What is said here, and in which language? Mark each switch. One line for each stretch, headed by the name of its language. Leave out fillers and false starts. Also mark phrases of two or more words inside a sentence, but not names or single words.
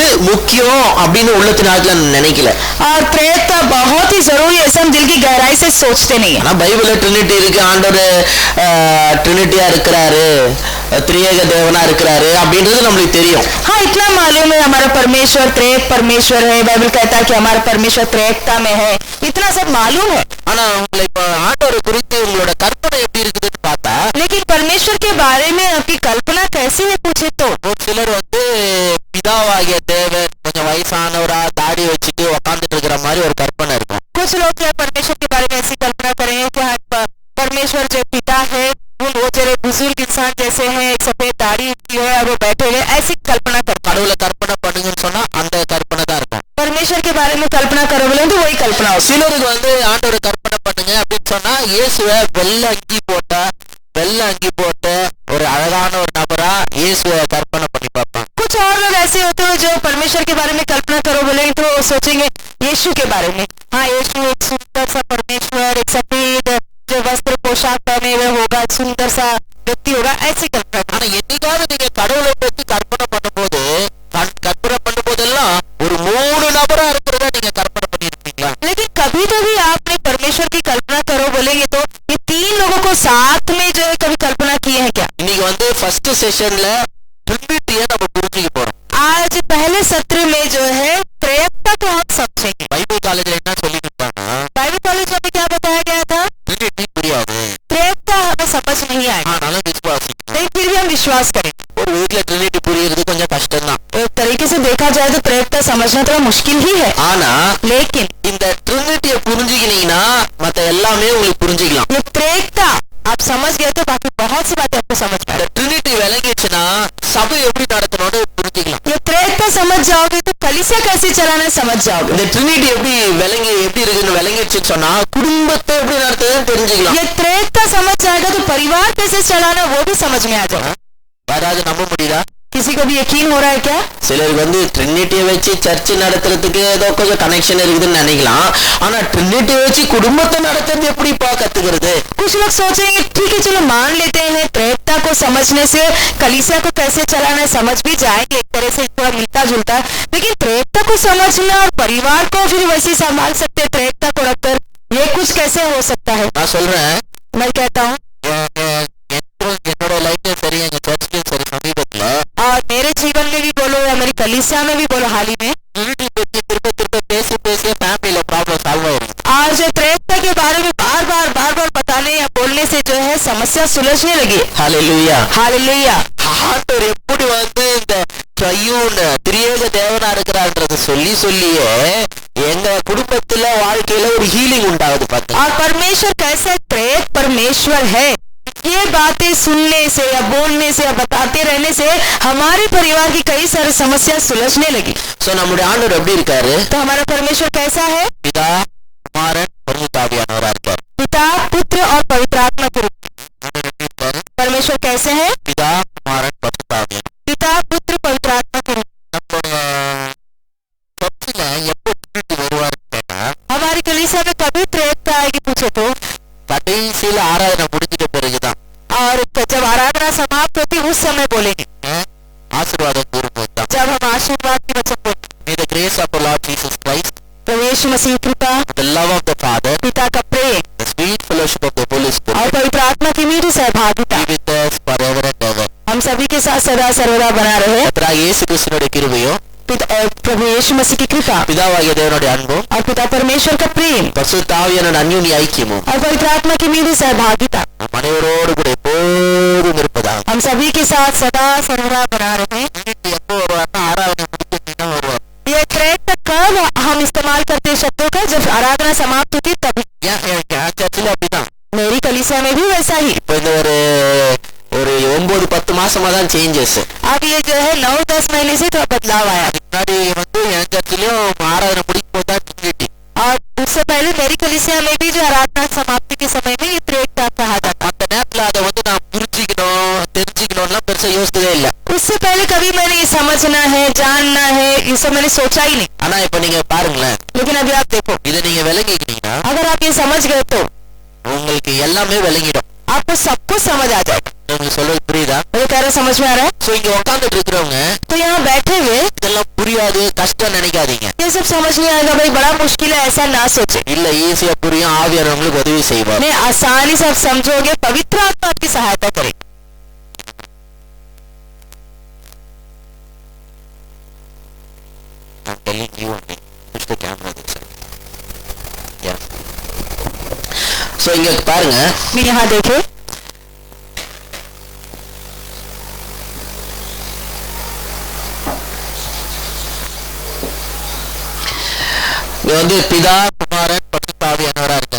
Tamil: முக்கியம் அப்படின்னு உள்ளத்தின் ஆழத்துல நினைக்கல.
Hindi: और प्रेरित बहुत ही जरूरी है, हम दिल की गहराई से सोचते नहीं है.
Tamil: ஆனா பைபிள்ல ட்ரினிட்டி இருக்கு, ஆண்டவர் ட்ரினிட்டியா இருக்கிறாரு, திரியேக தேவனா இருக்கிறாரு அப்படின்றது நம்மளுக்கு தெரியும்.
Hindi: हाँ, इतना मालूम है हमारा परमेश्वर त्रिएक परमेश्वर है. बाइबल कहता है कि हमारा परमेश्वर त्रिएकता में है, इतना सब मालूम है.
Tamil: ஆனா உங்களை இப்ப ஆண்டவரை குறித்து உங்களோட கற்பனை எப்படி இருக்குதுன்னு பார்த்தா,
Hindi: लेकिन परमेश्वर के बारे में आपकी कल्पना कैसी है पूछे तो
Tamil: ஒரு சிலர் பிதாவாகிய தேவன் கொஞ்சம் வயசானவரா தாடி வச்சுட்டு உக்காந்துட்டு இருக்கிற மாதிரி ஒரு கற்பனை இருக்கும்.
Hindi: कुछ लोग क्या परमेश्वर के बारे में ऐसी कल्पना करेंगे कि परमेश्वर जो पिता है वो जरा बुजुर्ग इंसान जैसे हैं, सफेद दाढ़ी की है और वो बैठे हुए, ऐसी कल्पना कर.
Tamil: கடவுளை கற்பனை பண்ணுங்கன்னு சொன்னா அந்த கற்பனை தான் இருக்கும்.
Hindi: परमेश्वर के बारे में कल्पना करो बोले तो वही कल्पना हो.
Tamil: சிலருக்கு ஆண்டவரை கற்பனை பண்ணுங்க அப்படின்னு சொன்னா இயேசுவை வெள்ளை அங்கி போட்ட ஒரு அழகான ஒரு நபரா இயேசுவை கற்பனை பண்ணி பார்ப்பாங்க.
Hindi: कुछ और लोग ऐसे होते हैं जो परमेश्वर के बारे में कल्पना करो बोले तो सोचेंगे यीशु के बारे में. हाँ, यीशु एक सुंदर सा परमेश्वर, एक सफेद जो वस्त्र पोशाक पहने हुए होगा, सुंदर सा व्यक्ति होगा, ऐसी कल्पना.
Tamil: ஆனா என்னைக்காவது நீங்க கடவுளை பத்தி கற்பனை பண்ணும்போதெல்லாம் ஒரு 3 நபரா இருக்கிறதா நீங்க கற்பனை பண்ணிருப்பீங்களா?
Hindi: लेकिन कभी कभी आपने परमेश्वर की कल्पना करो बोलेंगे तो ये 3 लोगों को साथ में जो है कभी कल्पना किए हैं क्या?
Tamil: இன்னைக்கு
English: first session
Tamil: ட்ரினிட்டியை நம்ம புரிஞ்சுக்க போறோம்.
Hindi: आज पहले सत्र में जो है त्रैकता को हम समझेंगे.
English: Bible college
Tamil: என்ன சொல்லி கொடுத்தாங்க?
English: Bible college
Hindi: में क्या बताया गया था?
Tamil: ட்ரினிட்டி புரியாது,
Hindi: त्रैकता हमें समझ नहीं आएगा,
Tamil: ஆனாலும் விசுவாசிக்கணும்.
Hindi: लेकिन फिर भी हम विश्वास करें.
Tamil: ஒரு வீட்ல ட்ரினிட்டி புரியுறது கொஞ்சம் கஷ்டம் தான்.
Hindi: एक तरीके से देखा जाए तो त्रैकता समझना थोड़ा मुश्किल ही है.
Tamil: ஆனா
Hindi: लेकिन
Tamil: இந்த ட்ரினிட்டியை புரிஞ்சுக்கினீங்கன்னா மத்த எல்லாமே உங்களுக்கு புரிஞ்சுக்கலாம்.
Hindi: ये त्रैकता आप समझ गए तो बाकी बहुत सी बातें आपको समझ में.
Tamil: ட்ரினிட்டி விளங்கிச்சுன்னா சபை எப்படி நடத்தணும்னு புரிஞ்சுக்கலாம்.
Hindi: ये त्रैकता समझ जाओगे तो कलीसिया कैसे चलाना समझ जाओगे.
Tamil: இந்த ட்ரினிட்டி எப்படி இருக்குன்னு விளங்கிச்சுன்னு சொன்னா குடும்பத்தை எப்படி நடத்துறதுன்னு தெரிஞ்சுக்கலாம்.
Hindi: ये त्रैकता समझ जाएगा तो परिवार कैसे चलाना वो भी समझ में आ जाएगा.
Tamil: யாராவது நம்ப முடியுதா?
Hindi: किसी को भी यकीन हो रहा है क्या?
Tamil: சிலருக்கு ட்ரினிட்டியை வச்சு சர்ச் நடத்துறதுக்கு ஏதோ கொஞ்சம் கனெக்ஷன் இருக்குதுன்னு நினைக்கலாம். ஆனா ட்ரினிட்டியை வச்சு குடும்பத்தை நடத்துறது எப்படிப்பா கத்துக்கிறது?
Hindi: कुछ लोग सोचेंगे ठीक है चलो मान लेते हैं त्रैकता को समझने से कलीसिया को कैसे चलाना है समझ भी जाएंगे, एक तरह से थोड़ा मिलता जुलता है. लेकिन त्रैकता को समझना और परिवार को फिर वैसे संभाल सकते त्रैकता को रखकर, ये कुछ कैसे हो सकता है?
Tamil: நான் சொல்றேன்,
Hindi: मैं कहता हूँ
Tamil: என்னோட லைஃப்ல சரி, எங்க சர்ச்லயும் சரி, சமீபத்துல
Hindi: और मेरे जीवन में भी बोलो या मेरी कलीसिया में भी बोलो हाल ही में
Tamil: ட்ரினிட்டி பத்தி திரும்ப பேசி
English: family problem solve
Tamil: ஆயிருக்கு.
Hindi: आज त्रैकता के बारे में बार बार बताने या बोलने से जो है समस्या सुलझने लगी.
Tamil: ஹல்லேலூயா.
Hindi: हालेलुया.
Tamil: ஆண்டவர் எப்படி இந்த ட்ரையூன் திரியேக தேவனா இருக்கிறார்ன்றத சொல்லியே எங்க குடும்பத்துல வாழ்க்கையில ஒரு ஹீலிங் உண்டாகுது பாத்தீங்க.
Hindi: और परमेश्वर कैसे त्रैक परमेश्वर है, ये बातें सुनने से या बोलने से या बताते रहने से हमारे परिवार की कई सारी समस्या सुलझने लगी.
Tamil: சோ நம்முடைய ஆண்டவர் எப்படி இருக்காரு?
Hindi: तो हमारा परमेश्वर कैसा है?
Tamil: பிதா, குமாரன், பரிசுத்த ஆவியானவரா இருக்காரு.
Hindi: पिता, पुत्र और पवित्र आत्मा के रूप. परमेश्वर कैसे है?
Tamil: பிதா, குமாரன், பரிசுத்த ஆவியானவர்.
Hindi: पिता, पुत्र, पवित्र आत्मा के रूप.
Tamil: நம்மளோட சர்ச்சில் எப்போ ட்ரினிட்டி வருவாருன்னு கேட்டா,
Hindi: हमारी कलीसिया में कभी त्रैकता आएगी पूछे तो
Tamil: கடைசியில ஆராதனை முடிஞ்சிட்ட பிறகுதான்.
Hindi: और जब आराधना समाप्त होती उस समय बोलेंगे,
Tamil: ஆசீர்வாதம் கூறும்போது தான்.
Hindi: जब हम आशीर्वाद की वचन बोलेंगे.
English: May the grace of our Lord Jesus Christ,
Hindi: प्रभु यीशु मसीह कृपा,
English: the love of the Father,
Hindi: पिता का प्रेम
English: the sweet fellowship of the Holy
Hindi: और
English: Spirit
Hindi: पवित्र आत्मा की मीठी सहभागिता
English: be with us forever and ever.
Hindi: हम सभी के साथ सदा सर्वदा बना रहे.
Tamil: கர்த்தராகிய இயேசு கிறிஸ்துவினுடைய கிருபையும்
Hindi: प्रभु यीशु मसीह की कृपा
Tamil: பிதாவாகிய தேவனுடைய அன்பும்
Hindi: और पिता परमेश्वर का प्रेम
Tamil: பரிசுத்த ஆவியானவருடைய அந்யோன்ய ஐக்கியமும்
Hindi: और पवित्र आत्मा की मीठी सहभागिता
Tamil: நம் அனைவரோடு கூட எப்போதும் இருப்பதாக.
Hindi: हम सभी के साथ सदा सर्वदा बना रहे.
Tamil: எப்போ வருவாருன்னா ஆராதனை முடிஞ்சிட்டா வருவார்.
Hindi: ये त्रैकता कब हम इस्तेमाल करते हैं शब्दों का? जब आराधना समाप्त होती तभी.
Tamil: என் சர்ச்சில் அப்படிதான்.
Hindi: मेरी कलीसिया में भी वैसा ही.
Tamil: இப்போ இந்த ஒரு 9-10 மாசமா தான் சேஞ்சஸ்.
Hindi: अब ये जो है 9-10 महीने से थोड़ा बदलाव आया.
Tamil: முன்னாடி என் சர்ச்சிலையும் ஆராதனை முடிக்கும் போது தான் ட்ரினிட்டி.
Hindi: और उससे पहले मेरी कलीसिया में भी जो आराधना समाप्ति के समय में ये त्रैकता कहा जाता.
Tamil: அந்த நேரத்துல அதை நான் புரிஞ்சுக்கணும் தெரிஞ்சுக்கணும்லாம் பெருசா யோசிக்கவே இல்லை.
Hindi: उससे पहले कभी मैंने ये समझना है जानना है ये सब मैंने सोचा ही नहीं.
Tamil: ஆனா இப்ப நீங்க பாருங்களேன்,
Hindi: लेकिन अभी आप देखो,
Tamil: இதை நீங்க விளங்கிக்கிட்டீங்கன்னா
Hindi: अगर आप ये समझ गए तो
Tamil: உங்களுக்கு எல்லாமே விளங்கிடும்.
Hindi: आपको सब कुछ समझ आ जाएगा।
Tamil: உங்களுக்கு சொல்றது புரியுதா?
Hindi: मुझे कह रहा समझ में आ रहा है?
Tamil: சோ இங்க உட்கார்ந்துட்டு இருக்கிறவங்க
Hindi: तो यहाँ बैठे हुए
Tamil: இதெல்லாம் புரியாது கஷ்டம் நினைக்காதீங்க.
Hindi: ये सब समझ नहीं आएगा भाई, बड़ा मुश्किल है, ऐसा ना सोचे।
Tamil: இல்ல ஈஸியா புரியும். ஆவியானவர் உங்களுக்கு உதவி செய்வார்.
Hindi: नहीं, आसानी से आप समझोगे, पवित्र आत्मा आपकी सहायता करेगी।
English: I'm telling you only. Push the camera this side. Yeah. So
Tamil: இங்க பாருங்க,
Hindi: मैं यहाँ देखे
Tamil: இங்க வந்து பிதா குமாரன் பரிசுத்த ஆவியானவரா இருக்காங்க.